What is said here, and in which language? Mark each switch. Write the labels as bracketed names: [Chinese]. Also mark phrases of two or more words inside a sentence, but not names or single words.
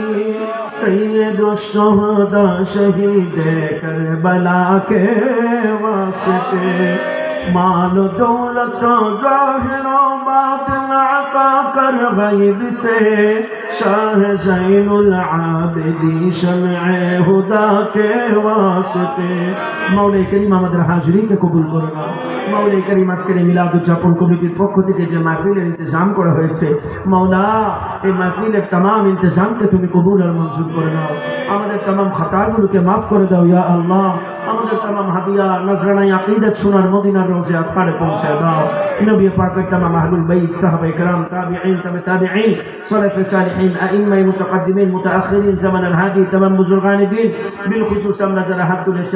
[Urdu] سید الشہداء شہید کربلا کے واسطے مال و دولت و ظاہر و باطن عطا کر غیب سے شاہ زین العابدین شمع ہدا کے واسطے مولا کریم [Bangla] আমাদের হাজিরিকে কবুল করে নাও [Urdu] مولا کریم [Bangla] আজকের মিলাদ উদযাপন কমিটির পক্ষ থেকে যে মাহফিলের ইন্তজাম করা হয়েছে মওলা এই মাহফিলের तमाम ইন্তজামকে তুমি কবুল আর মঞ্জুর করে নাও আমাদের तमाम খাতাগুলোকে maaf করে দাও ইয়া আল্লাহ আমাদের तमाम হাদিয়া নজরানা আকীদত সোনার মদিনার রোজে আতহারে পৌঁছে দাও নবী পাকের तमाम আহলুল বাইত সাহাবায়ে کرام তাবিঈন তাবিঈন সালাফ সালিহিন আইম্মা মুতাকাদ্দিমিন মুতাআখিরিন জামানাল হাদি तमाम বুজুর্গান দ্বীন বিলখুসুস আমরা যারা হাত তুলেছি